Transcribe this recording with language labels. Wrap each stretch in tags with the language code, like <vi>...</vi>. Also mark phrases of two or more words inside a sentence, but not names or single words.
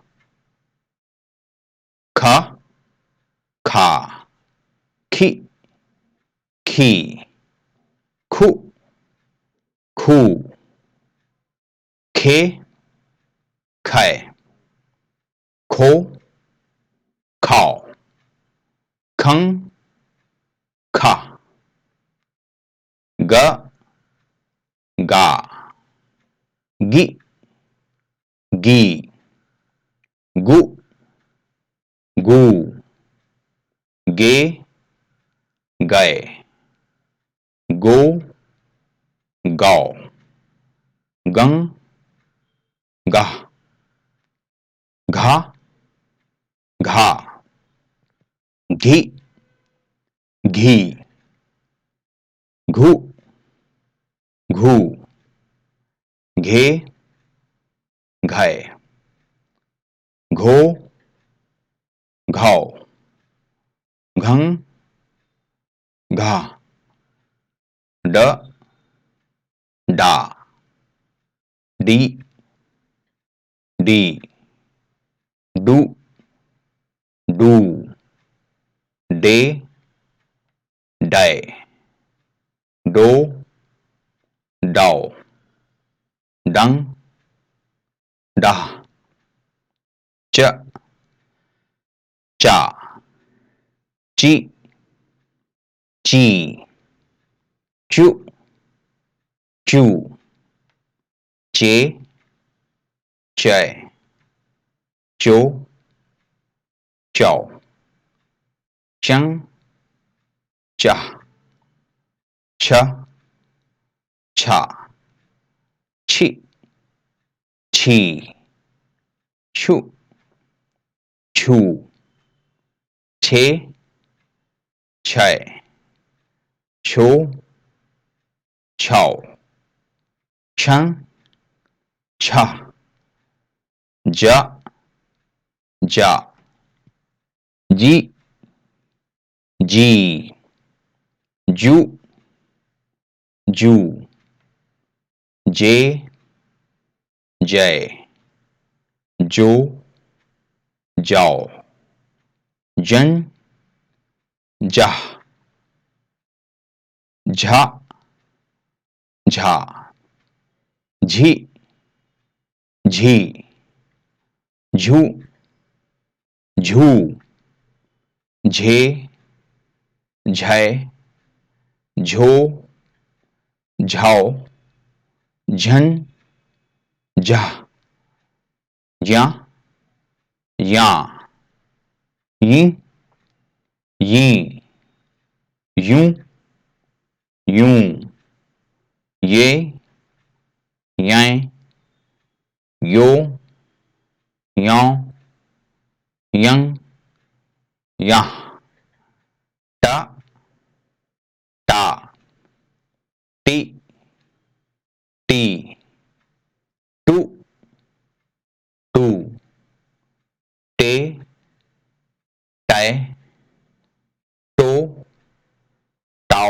<hi>ख, खा, खी, खी, खु, खू, खे, खे, खो, खाओ, खं, खा, ग, गा, गी, गी, गु, गू, गे, गए, गो, गाओ, गं, गह, घा, घा, घी, घी, घू, घू, घे, घय, घो, घाव, घं, घा, ड, डा, डी, डी, डू, डू, डे, डय, डो, डाओ, डंग, डाह, च, चा, ची, ची, चू, चू, चे, चय, चो, चौ, चंग, चाह, छ, छा, छी, छी, छू, छू, छे, छय, छो, छौ, छं, छह, जा, जा, जी, जी, जू, जू, जे, जय, जो, जाओ, जन, जाह, झा, झा, झी, झी, झू, झू, झे, झय, झो, झाओ, झन, झा, ज्या, या, यी, यी, यूं, यूं, ये, यं, यो, यों, यं, यह, टा, टा, टी, टी, टू, टू, टे, टै, टो, टाओ,</hi>